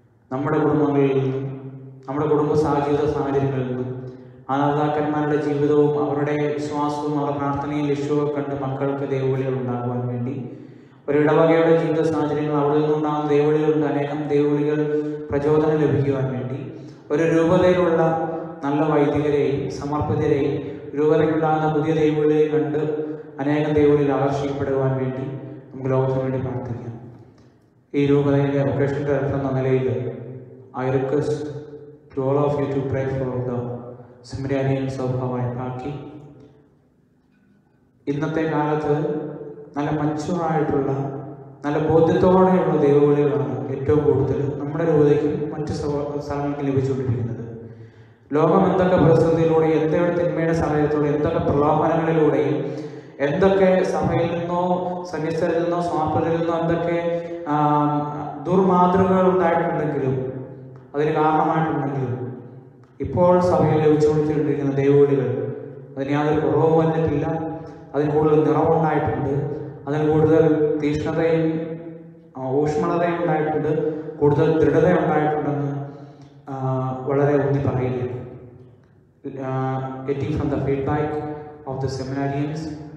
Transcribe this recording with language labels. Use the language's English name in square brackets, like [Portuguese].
[Malayalam] നമ്മുടെ കുടുംബങ്ങളിൽ നിന്നും, നമ്മുടെ കുടുംബ ജീവിത സാഹചര്യങ്ങളിൽ നിന്നും, മാതാപിതാക്കന്മാരുടെ ജീവിതവും അവരുടെ വിശ്വാസവും അവരുടെ പ്രാർത്ഥനയും ലക്ഷ്യവും കണ്ട് മക്കൾക്ക് ദൈവവിളികൾ ഉണ്ടാകുവാൻ വേണ്ടി, ഒരു ഇടവകയുടെ ജീവിത സാഹചര്യങ്ങൾ അവിടെ നിന്നുണ്ടാകുന്ന ദൈവവിളികളുണ്ട്, അനേകം ദൈവവിളികൾ പ്രചോദനം ലഭിക്കുവാൻ വേണ്ടി, ഒരു രൂപതയിലുള്ള നല്ല വൈദികരെയും സമർപ്പിതരെയും രൂപതയ്ക്കുണ്ടാകുന്ന പുതിയ ദൈവവിളിയെ കണ്ട് അനേകം ദൈവവിളിയിൽ ആകർഷിക്കപ്പെടുവാൻ വേണ്ടി നമുക്ക് ലോകത്തിന് വേണ്ടി പ്രാർത്ഥിക്കാം. ഈ രൂപതയിലെ ഒക്കേഷൻ ഡയറക്ടർ എന്ന നിലയിൽ [English] I request to all of you to pray for the seminarians of Hawaii Paki. [Malayalam] ഇന്നത്തെ കാലത്ത് നല്ല മച്ചുറായിട്ടുള്ള, നല്ല ബോധ്യത്തോടെയുള്ള ദൈവവിളികളാണ് ഏറ്റവും കൂടുതൽ നമ്മുടെ രൂപതയ്ക്കും മറ്റു സ്ഥലങ്ങൾക്ക് ലഭിച്ചുകൊണ്ടിരിക്കുന്നത്. ലോകം എന്തൊക്കെ പ്രതിസന്ധിയിലൂടെയും, എന്തൊക്കെ തിന്മയുടെ സാഹചര്യത്തിലൂടെ, എന്തൊക്കെ പ്രലോഭനങ്ങളിലൂടെയും, എന്തൊക്കെ സഭയിൽ നിന്നോ സന്യസ്തരിൽ നിന്നോ സ്വാർത്ഥരിൽ നിന്നോ എന്തൊക്കെ ദുർമാതൃകകൾ ഉണ്ടായിട്ടുണ്ടെങ്കിലും, അതിന് കാരണമായിട്ടുണ്ടെങ്കിലും, ഇപ്പോൾ സഭയിൽ ലഭിച്ചുകൊണ്ടിരിക്കുന്ന ദൈവവിളികൾ അതിന് യാതൊരു കുറവും വന്നിട്ടില്ല. അതിന് കൂടുതൽ നിറവുണ്ടായിട്ടുണ്ട്, അതിന് കൂടുതൽ തീക്ഷ്ണതയും ഊഷ്മളതയും ഉണ്ടായിട്ടുണ്ട്, കൂടുതൽ ദൃഢത ഉണ്ടായിട്ടുണ്ടെന്ന് വളരെ ഊന്നി പറയുകയാണ്. [English] Getting from the feedback of the seminarians.